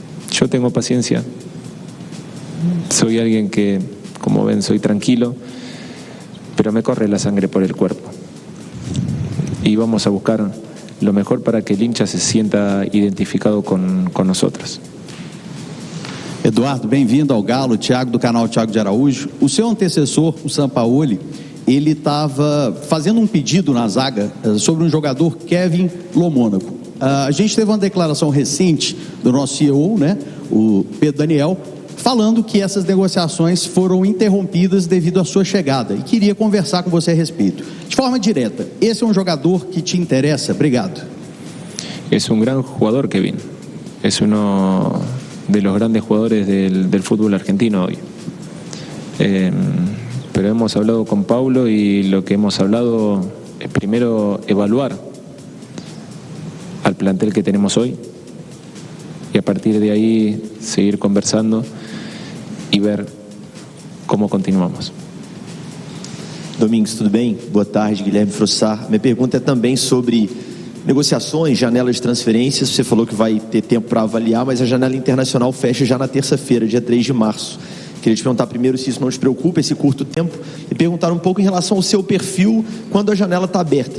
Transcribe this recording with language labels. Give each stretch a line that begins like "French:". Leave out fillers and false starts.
Spanish: Yo tengo paciencia, soy alguien que, como ven, soy tranquilo, pero me corre la sangre por el cuerpo y vamos a buscar lo mejor para que el hincha se sienta identificado con nosotros.
Portuguese: Eduardo, bem-vindo ao Galo. Thiago, do canal Thiago de Araújo. O seu antecessor, o Sampaoli, ele estava fazendo um pedido na zaga sobre um jogador, Kevin Lomônaco. A gente teve uma declaração recente do nosso CEO, né, o Pedro Daniel, falando que essas negociações foram interrompidas devido à sua chegada e queria conversar com você a respeito. De forma direta, esse é um jogador que te interessa? Obrigado.
Spanish: Es un gran jugador, Kevin. Es uno de los grandes jugadores del fútbol argentino hoy. Pero hemos hablado con Paulo y lo que hemos hablado es primero evaluar al plantel que tenemos hoy y a partir de ahí seguir conversando e ver como continuamos.
Portuguese: Domingos, tudo bem? Boa tarde, Guilherme Frossar. Minha pergunta é também sobre negociações, janelas de transferências. Você falou que vai ter tempo para avaliar, mas a janela internacional fecha já na terça-feira, dia 3 de março. Queria te perguntar primeiro se isso não te preocupa, esse curto tempo, e perguntar um pouco em relação ao seu perfil quando a janela está aberta.